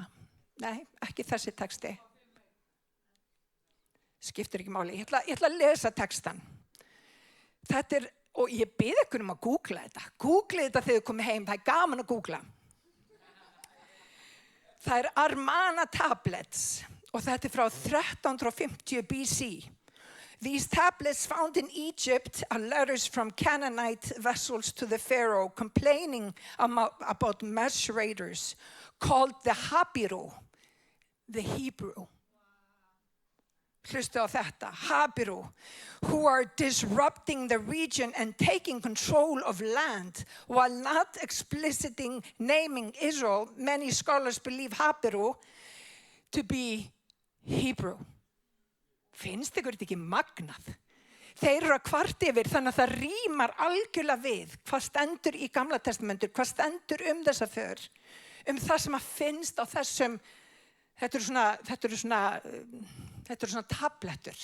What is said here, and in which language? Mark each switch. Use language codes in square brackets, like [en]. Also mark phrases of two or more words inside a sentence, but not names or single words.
[is] Nei, ekki þessi texti. Skiptir ekki máli. Ég ætla að lesa textan. Þetta og ég bið ykkur að googla þetta. Google þetta þegar þið komið heim, það gaman að googla. Það Armana tablets og þetta frá 1350 BC. [en] These tablets found in Egypt are letters from Canaanite vessels to the Pharaoh complaining about measurators called the Habiru, the Hebrew. [is] Hlustu á þetta, Habiru, [en] who are disrupting the region and taking control of land while not explicitly naming Israel. Many scholars believe Habiru to be Hebrew. [is] Finnst ykkur þetta ekki magnað? Þeir eru að kvart yfir þannig að það rímar algjörlega við hvað stendur í Gamla testamentur, hvað stendur þessa för, það sem að finnst á þessum, þetta eru svona tablettur.